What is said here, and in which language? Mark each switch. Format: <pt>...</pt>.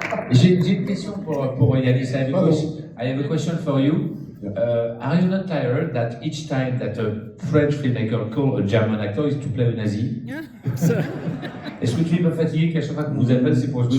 <fr>J'ai une question pour Yanis.</fr> <en>I have a question for you. Are you not tired that each time that a French filmmaker calls a German actor is to play a Nazi?</en> <fr>Est-ce que tu n'es pas fatigué qu'à chaque fois qu'on vous appelle, c'est pour jouer</fr>